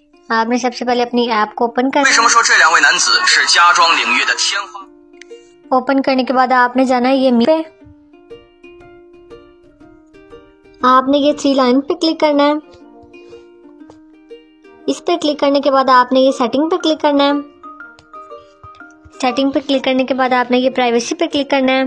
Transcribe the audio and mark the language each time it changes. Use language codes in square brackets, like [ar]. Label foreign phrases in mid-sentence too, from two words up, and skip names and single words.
[hi] आपने सबसे पहले अपनी ऐप को ओपन करना [zh] 为什么说这两位男子是家装领域的天花？ [hi] ओपन करने के बाद आपने जाना है ये पे, आपने ये 3 लाइन पे क्लिक करना है। इस पे क्लिक करने के बाद आपने ये सेटिंग पे क्लिक करना है। सेटिंग पे क्लिक करने के बाद आपने ये प्राइवेसी पे क्लिक करना है।